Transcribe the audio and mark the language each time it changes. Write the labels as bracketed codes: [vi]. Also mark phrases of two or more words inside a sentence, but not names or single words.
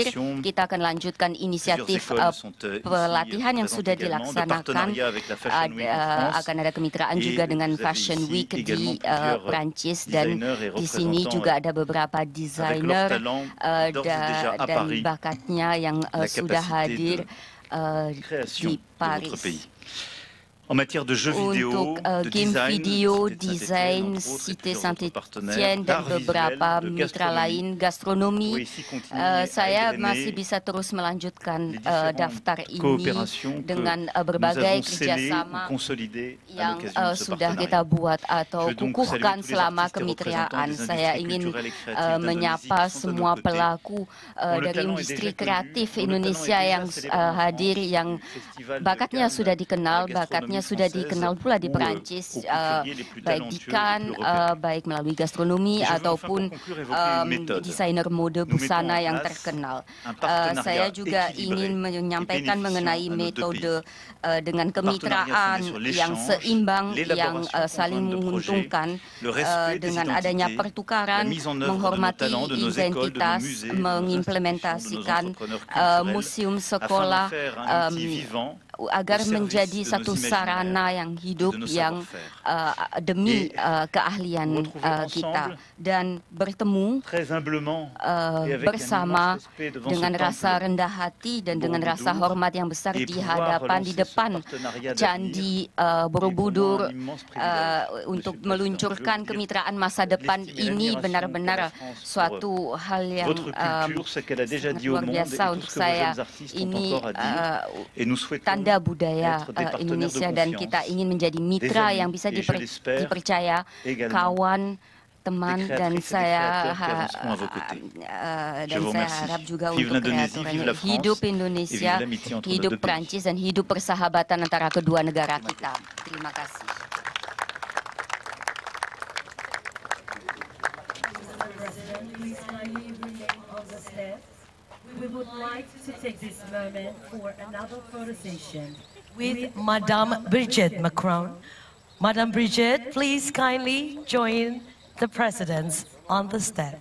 [id] Kita akan lanjutkan inisiatif pelatihan yang sudah dilaksanakan. Akan ada kemitraan juga dengan Fashion Week di Prancis, dan di sini juga ada beberapa desainer dan bakatnya yang sudah hadir di Paris. [fr] en matière de jeux vidéo, [id] untuk [fr] de [en] game design, [fr] video, Cité de [id] desain, [fr] Saint-Étienne, entre autres, et Cité plusieurs autres partenaires, [id] Saint-Étienne, dan [fr] d'art visuel, [id] beberapa [fr] de [id] mitra lain, [fr] gastronomie, [id] gastronomi. [fr] pourrait ici continuer à [id] Saya [fr] égrener [id] masih bisa terus melanjutkan [fr] les différentes [id] daftar ini [fr] coopérations que [id] dengan [fr] nous [id] berbagai [fr] avons scellées ou [id] kerjasama [fr] consolidées à [id] yang [fr] l'occasion de ce [id] sudah [fr] partenariat. [id] kita buat atau [fr] Je veux donc [id] kukuhkan [fr] saluer tous les [id] selama [fr] artistes et représentants [id] kemitraan. [fr] des [id] Saya [fr] industries [id] ingin [fr] culturelles et créatives [id] menyapa [fr] d'Indonésie qui sont de [id] semua [fr] notre côté, [id] pelaku [fr] dont le [id] dari [fr] talent est [id] industri [fr] déjà connu, [id] kreatif [fr] dont le talent [id] Indonesia [fr] est [id] yang [fr] déjà célébré en [id] hadir, [fr] France, [id] yang [fr] du Festival de [id] bakatnya [fr] Cannes, [id] sudah [fr] de [id] dikenal, [fr] la [id] bakatnya [fr] gastronomie [id] sudah [fr] française, [id] dikenal pula di [fr] ou, [id] Perancis, [fr] aux couturiers les plus [id] baik di [fr] talentueux et les [id] Cannes, [fr] plus repérés. [id] baik melalui gastronomi [fr] Et je veux enfin, [id] ataupun [fr] pour conclure, évoquer une méthode. [id] desainer mode [fr] Nous mettons [id] busana [fr] en [id] yang [fr] place [id] terkenal. [fr] un partenariat [id] Saya juga [fr] équilibré [id] ingin menyampaikan [fr] et [id] mengenai [fr] bénéficiant à nos deux [id] metode dengan [fr] Un partenariat [id] kemitraan [fr] fondé sur [id] yang [fr] l'échange, [id] seimbang, yang [fr] l'élaboration [id] saling [fr] conjointe de projets, [id] menguntungkan [fr] le respect des [id] dengan [fr] identités, [id] adanya [fr] la [id] pertukaran, [fr] mise en œuvre de nos [id] menghormati [fr] talents, de nos écoles, de nos [id] identitas, [fr] musées, de nos institutions, de nos [id] mengimplementasikan [fr] entrepreneurs culturels, [id] museum [fr] afin [id] sekolah [fr] d'en faire un outil vivant [id] agar [fr] au service [id] menjadi [fr] de nos [id] satu [fr] imaginaires [id] sarana yang [fr] et [id] hidup [fr] de nos [id] yang [fr] savoir-faire. [id] demi [fr] Et [id] keahlian [fr] nous retrouver [id] kita, [fr] ensemble [id] dan bertemu [fr] très humblement et avec un [id] bersama [fr] immense respect devant [id] dengan [fr] ce [id] rasa [fr] temple [id] rendah hati dan dengan rasa [fr] Borobudur, [id] hormat yang besar [fr] et [id] di [fr] pouvoir [id] hadapan, di [fr] relancer ce [id] depan [fr] partenariat [id] Candi [fr] d'avenir [id] Borobudur [fr] est pour moi un immense privilège, [id] untuk [fr] Monsieur le Président. [id] meluncurkan [fr] Je veux dire [id] kemitraan masa depan [fr] l'estime et [id] ini [fr] l'admiration [id] benar-benar [fr] qu'a la France pour [id] suatu hal yang [fr] votre culture, ce qu'elle a déjà dit au [id] luar [fr] monde et [id] biasa [fr] tout [id] untuk [fr] ce que vos [id] saya. [fr] jeunes artistes ont [id] Ini [fr] encore à dire. Et nous souhaitons [id] tanda budaya [fr] être des partenaires [id] Indonesia, [fr] de [id] dan [fr] confiance, [id] kita ingin menjadi mitra [fr] amis, [id] yang bisa [fr] et je l'espère [id] dipercaya, [fr] également [id] kawan, teman, [fr] des [id] dan [fr] créatrices et des [id] saya [fr] créateurs qui avanceront à vos côtés. Je [id] dan [fr] vous [id] saya [fr] remercie. [id] harap juga [fr] Vive [id] untuk [fr] l'Indonésie, vive la France, [id] hidup [fr] et [id] Indonesia, [fr] vive l'amitié entre nos [id] hidup [fr] deux pays. [id] Prancis, dan hidup persahabatan antara kedua negara kita. Terima kasih. [en] Please kindly remain on the steps. We would like to take this moment for another photo session with Madame Brigitte Macron. Madame Brigitte, please kindly join the presidents on the steps.